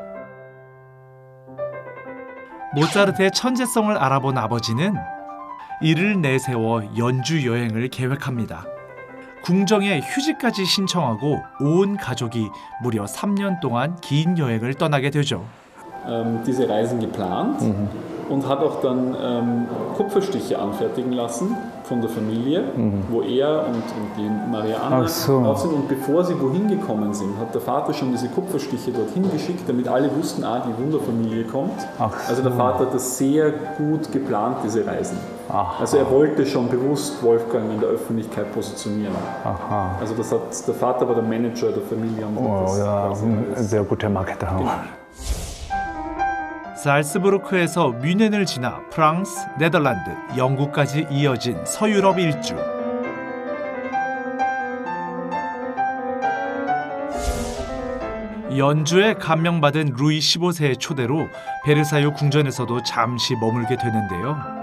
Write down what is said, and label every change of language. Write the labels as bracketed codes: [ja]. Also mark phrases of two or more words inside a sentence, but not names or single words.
[ko] 모차르트의 천재성을 알아본 아버지는 이를 내세워 연주 여행을 계획합니다. 궁정에 휴지까지 신청하고 온 가족이 무려 3년 동안 긴 여행을 떠나게 되죠. [de] Diese Reisen geplant und hat auch dann Kupferstiche anfertigen lassen von der Familie, wo er und die Maria Anna drauf sind. Und bevor sie wohin gekommen sind, hat der Vater schon diese Kupferstiche dorthin geschickt, damit alle wussten, die Wunderfamilie kommt. Also der Vater hat das sehr gut geplant, diese Reisen. Also er wollte schon bewusst Wolfgang in der Öffentlichkeit positionieren. [ko] 아하. [de] Also der Vater war der Manager der Familie. Und hat das 야, sehr guter Marketer. Genau. [ko] 살스부르크에서 뮌헨을 지나 프랑스, 네덜란드, 영국까지 이어진 서유럽 일주. 연주에 감명받은 루이 15세의 초대로 베르사유 궁전에서도 잠시 머물게 되는데요.